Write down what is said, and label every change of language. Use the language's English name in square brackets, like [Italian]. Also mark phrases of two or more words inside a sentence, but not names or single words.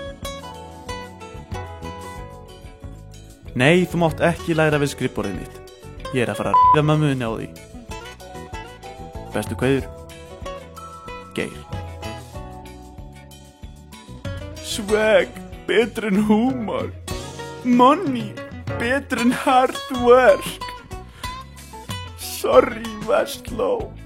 [Icelandic] Nei, þú mátt ekki læra við skrifborðið mitt. Ég að fara að ríða mömmuðinni á því. Bestu kveður, Geir. Swag, betur en húmor. Money, betur en [English] hard work. [Icelandic] Sorry, Vestló.